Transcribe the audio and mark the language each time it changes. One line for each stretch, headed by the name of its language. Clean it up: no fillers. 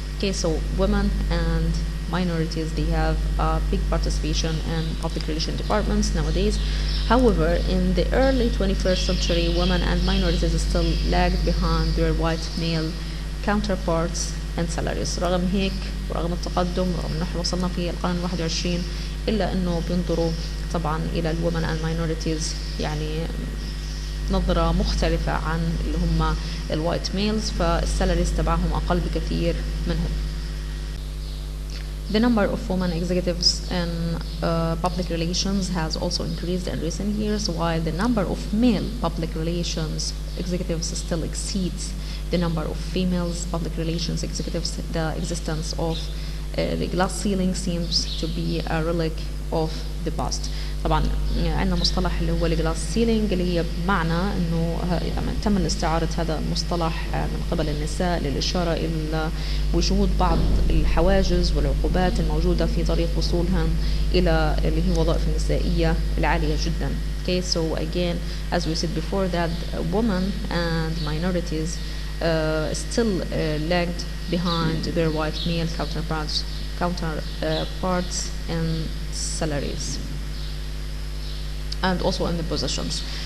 English: Okay, so women and minorities, they have a big participation in public relation departments nowadays. However, in the early 21st century, women and minorities still lagged behind their white male counterparts and salaries.
Arabic: رغم هيك ورغم التقدم ورغم ان احنا وصلنا في القرن 21 الا انه بينظروا طبعا الى ال
English: women and minorities
Arabic: يعني نظرة مختلفة عن اللي هم
English: الوايت ميلز،
Arabic: فالسالاريز تبعهم أقل بكثير منهم.
English: The number of women executives in public relations has also increased in recent years, while the number of male public relations executives still exceeds the number of females public relations executives. The existence of the glass ceiling seems to be a relic of the past.
Arabic: طبعا عندنا مصطلح اللي هو الجلاس سيلينج اللي هي بمعنى انه تم استعارة هذا المصطلح من قبل النساء للإشارة إلى وجود بعض الحواجز والعقوبات الموجودة في طريق وصولهم إلى اللي هي الوظائف النسائية العالية جدا.
English: Okay, so again, as we said before, that women and minorities still lagged behind their white male counterparts in salaries and also in the positions.